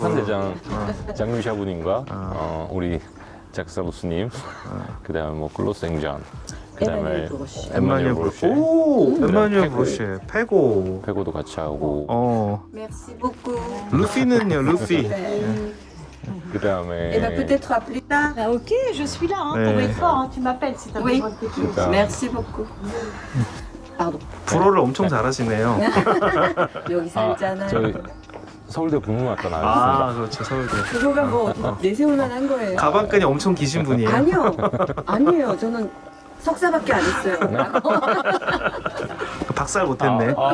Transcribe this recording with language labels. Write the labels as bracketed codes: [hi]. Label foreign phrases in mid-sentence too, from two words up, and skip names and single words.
[ko] 쿠판 대장 장류 샤브님과 우리 잭사부스님 그다음에 뭐 클로스 앵전 그다음에 엠마뉴엘 브로시. 오, 엠마뉴엘 브로시. 페고. 페고도 같이 하고 [fr] Merci beaucoup. [ko] 루피는요, 루피. [fr] Et [ko] 그다음에 [fr] ben peut-être à plus tard. Ah, ok, je suis là hein, Ouais. pour être fort. Hein, tu m'appelles si t'as Oui. besoin de quelque chose. [ko] 그다음 [fr] Merci beaucoup. Pardon. [ko] 불어를 엄청 잘하시네요. 여기 살잖아요. 저희 서울대 국문학과 나왔습니다. 아, 그렇죠, 서울대. 그거가 뭐 내세울만 한 거예요. 가방끈이 엄청 기신 분이에요. 아니요. 아니에요. 저는 석사밖에 안 했어요. 박살 못했네.